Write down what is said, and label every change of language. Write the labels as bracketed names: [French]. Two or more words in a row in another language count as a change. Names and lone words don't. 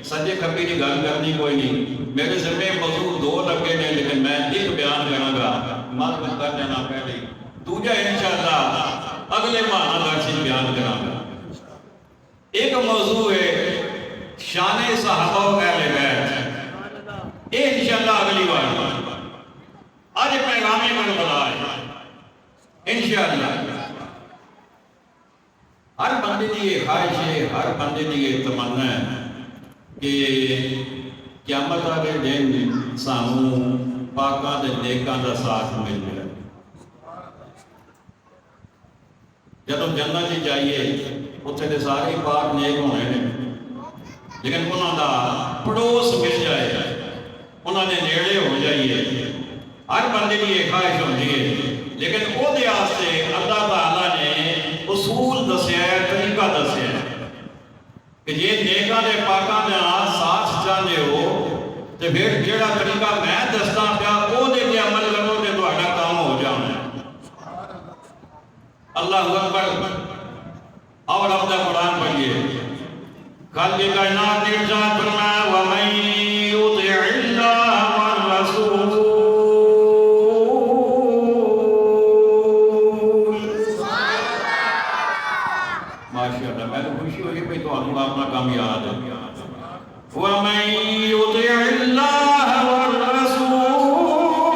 [Punjabi] سجے کھبے کی گل کرنی کوئی نہیں میرے ذمے موضوع دو لگے نے لیکن میں ایک بیان کراں گا مطلب کر دینا پہلے دوجا انشاءاللہ اگلے ماہ درس بیان کراں گا [Urdu] ایک موضوع ہے شان صحابہ و اہل بیت یہ انشاءاللہ اگلی بار آج پیغام کربلا ہے [Punjabi] انشاءاللہ [Urdu] ہر بندے کی یہ خواہش ہے ہر بندے کی یہ تمنا ہے کہ قیامت والے دن [Punjabi] سانوں پاکاں دے نیکاں دا ساتھ مل جائے جدوں جنت وچ جائیے اتنے دے سارے پاک نیک ہونے ہیں لیکن انہاں دا پڑوس مل جائے انہاں دے نیڑے ہو جائیے [Urdu] ہر بندے کی یہ خواہش ہوتی ہے لیکن [Punjabi] وہ دے واسطے اللہ تعالیٰ نے اصول دسیا ہے طریقہ دسیا ہے کہ یہ نیکاں دے پاکاں دے ساتھ چاہتے ہو تو پھر جیڑا طریقہ میں دستا پیا وہ دے کے عمل کرو تے تہاڈا کام ہو جانا ہے [Arabic] اللہ اکبر [Urdu] اور اپنا قرآن پڑھیے خالق کائنات نے ارشاد فرمایا [Arabic] وَمَن يُطِعِ اللَّهَ وَالرَّسُولَ [Urdu] ماشاءاللہ میں تو خوشی ہوئی بھئی تو ہم اپنا کام یاد ہے [Arabic] وَمَن يُطِعِ اللَّهَ وَالرَّسُولَ